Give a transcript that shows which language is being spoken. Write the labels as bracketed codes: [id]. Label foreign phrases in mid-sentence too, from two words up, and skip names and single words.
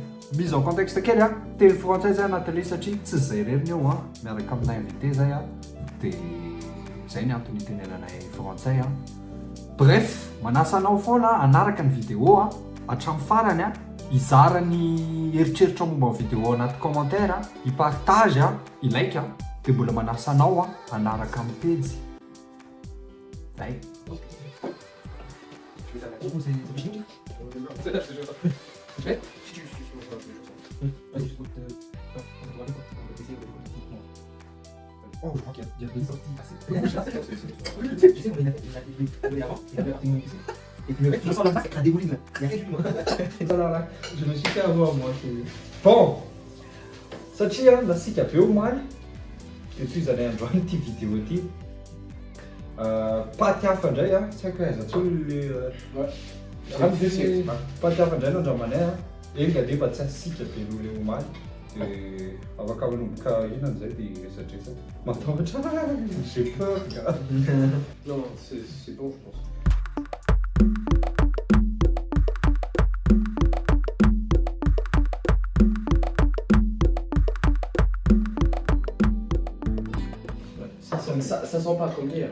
[fr] Mise en contexte [mg] kely a, teny frantsay zay anatin'le satria tsy zay reriny eo a, miaraka aminay invité zay a, de zay ny antony itenenanay frantsay a. Bref, manasa anao foana anaraka ny vidéo a, hatramin'ny farany a, izara ny eritreritra momba ny vidéo anaty commentaire a, i-partage a, i-like a, de mbola manasa anao a, anaraka amin'ny pejy. Zay. [fr] Oh, je crois qu'il y a deux sorties. Et puis le mec, je sens là-bas, c'est un dégoût. Il y a rien du moi. Là, je me suis fait avoir moi. Bon, [mg] satria nasika be omaly toy izany andro any ty vidéo ty paty hafa indray a tsy haiko aiza tsony le paty hafa indray nandramanay a enga nefa tsy asika be noho le omaly de afaka manomboka inona zay de resadresaka matahotra [fr] j'ai peur gars. Non, c'est bon, je pense. Ça sent pas comme hier.